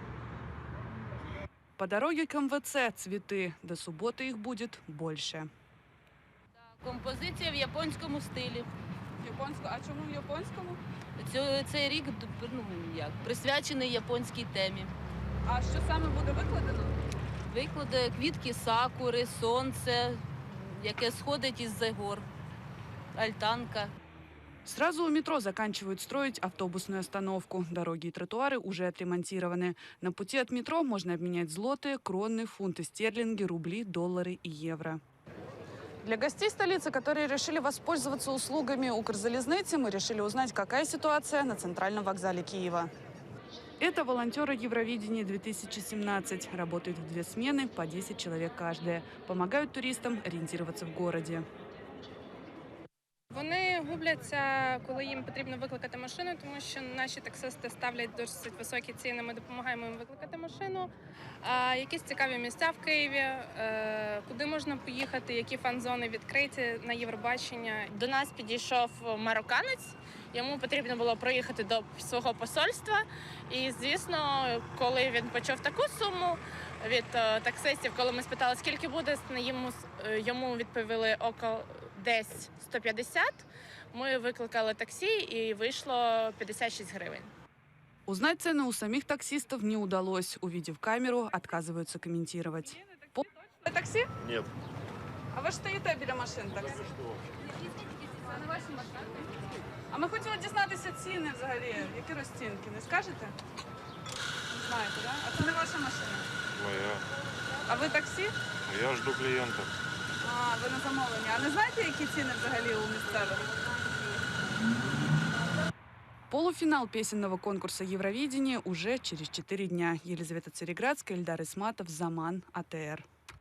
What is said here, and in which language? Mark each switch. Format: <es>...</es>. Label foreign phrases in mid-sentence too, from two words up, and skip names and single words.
<ru>По дороге к МВЦ цветы. До субботы их будет больше.</ru> <uk>Композиція в японському стилі. А чому в японському? Цей рік присвячений японській темі. А що саме буде викладено? Викладе квітки сакури, сонце, яке сходить із-за гор, альтанка.</uk> <ru>Сразу у метро заканчивают строить автобусную остановку. Дороги и тротуары уже отремонтированы. На пути от метро можно обменять злоты, кроны, фунты стерлинги, рубли, доллары и евро. Для гостей столицы, которые решили воспользоваться услугами Укрзалезницы, мы решили узнать, какая ситуация на центральном вокзале Киева. Это волонтеры Евровидения 2017. Работают в 2 смены, по 10 человек каждая. Помогают туристам ориентироваться в городе.</ru> <uk>Вони губляться, коли їм потрібно викликати машину, тому що наші таксисти ставлять досить високі ціни, ми допомагаємо їм викликати машину. Якісь цікаві місця в Києві, куди можна поїхати, які фан-зони відкриті на Євробачення. До нас підійшов марокканець, йому потрібно було проїхати до свого посольства. І, звісно, коли він почув таку суму від таксистів, коли ми спитали, скільки буде, йому відповіли десь 150.</uk> <ru>Мы выкликали такси, и вышло 56 гривен. Узнать цены у самих таксистов не удалось. Увидев камеру, отказываются комментировать. Такси? Нет.</ru> <uk>А ви ж стоїте біля машин таксі? Це не ваші машини? А ми хотіли дізнатися ціни взагалі. Які розцінки? Не скажете? Не знаєте, так? Да? А це не ваша машина? Моя. А ви таксі?</uk> <ru>Я жду клієнта.</ru> <uk>А, ви на замовлення. А не знаєте, які ціни взагалі у місцевих?</uk> <ru>Полуфинал песенного конкурса Евровидения уже через 4 дня. Елизавета Цареградская, Эльдар Исматов, Заман, АТР.</ru>